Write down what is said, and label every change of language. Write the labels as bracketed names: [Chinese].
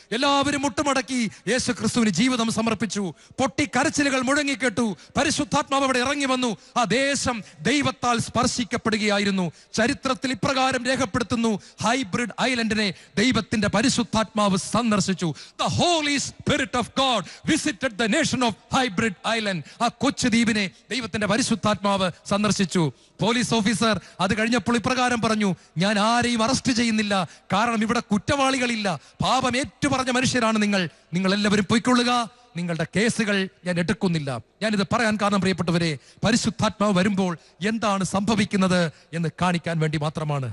[Malayalam] എല്ലാവരും മുട്ടുമടക്കി യേശു ക്രിസ്തുവിന് ജീവിതം സമർപ്പിച്ചു. പൊട്ടിക്കരച്ചിലുകൾ മുഴങ്ങിക്കേട്ടു. പരിശുദ്ധാത്മാവ് അവിടെ ഇറങ്ങി വന്നു. ആ ദേശം ദൈവത്താൽ സ്പർശിക്കപ്പെടുകയായിരുന്നു. ചരിത്രത്തിൽ ഇപ്രകാരം രേഖപ്പെടുത്തുന്നു, ഹൈബ്രിഡ് ഐലൻഡിനെ ദൈവത്തിന്റെ പരിശുദ്ധാത്മാവ് സന്ദർശിച്ചു. [English] The Holy Spirit of God visited the nation of Hybrid Island. [Malayalam] ആ കൊച്ചു ദ്വീപിനെ ദൈവത്തിന്റെ പരിശുദ്ധാത്മാവ് സന്ദർശിച്ചു. പോലീസ് ഓഫീസർ അത് കഴിഞ്ഞപ്പോൾ ഇപ്രകാരം പറഞ്ഞു, ഞാൻ ആരെയും അറസ്റ്റ് ചെയ്യുന്നില്ല, കാരണം ഇവിടെ കുറ്റവാളികളില്ല, പാപം ഏറ്റുപറഞ്ഞ മനുഷ്യരാണ് നിങ്ങൾ എല്ലാവരും പൊയ്ക്കൊള്ളുക, നിങ്ങളുടെ കേസുകൾ ഞാൻ എടുക്കുന്നില്ല. ഞാനിത് പറയാൻ കാരണം പ്രിയപ്പെട്ടവരെ, പരിശുദ്ധാത്മാവ് വരുമ്പോൾ എന്താണ് സംഭവിക്കുന്നത് എന്ന് കാണിക്കാൻ വേണ്ടി മാത്രമാണ്.